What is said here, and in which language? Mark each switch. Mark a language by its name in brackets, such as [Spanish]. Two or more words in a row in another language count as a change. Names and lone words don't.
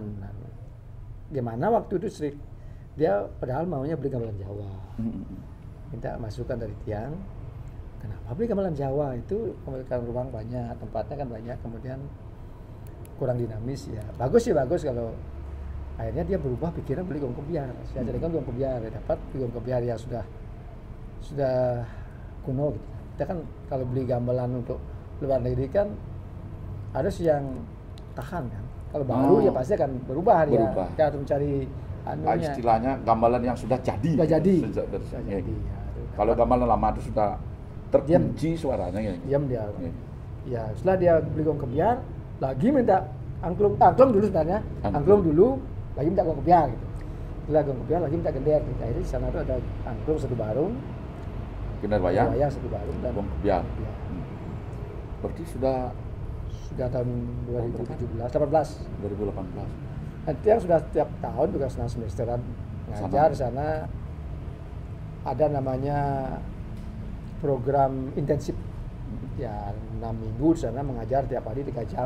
[Indonesian] Nah, gimana waktu itu Sri, dia padahal maunya beli gamelan Jawa. Minta masukan dari tiang, kenapa beli gamelan Jawa, itu memiliki ruang banyak, tempatnya kan banyak, kemudian kurang dinamis ya. Bagus sih, bagus. Kalau akhirnya dia berubah pikiran beli gong kebiar. Saya jadikan gong kebiar, dia dapat gong kebiar yang sudah kuno gitu. Kita kan kalau beli gamelan untuk luar negeri kan harus yang tahan kan. Kalau baru ya pasti akan berubah. Ya. Kita harus mencari anunya. Istilahnya gamelan yang sudah jadi. Sudah jadi. Sudah jadi. Ya. Kalau gamelan lama itu sudah terkunci suaranya ya. Diam dia. Ya, setelah dia beli gong kebiar, lagi minta angklung dulu sebenarnya. Angklung dulu, lagi minta gong kebiar gitu. Setelah gong kebiar lagi minta gender. Akhirnya di sana tuh ada angklung satu barung, Gender wayang satu barung dan gong kebiar. Berarti sudah tahun 2017, 18. 2018. Nanti yang sudah setiap tahun juga senang semesteran ngajar di sana. Ada namanya program intensif ya 6 minggu di sana, mengajar tiap hari 3 jam.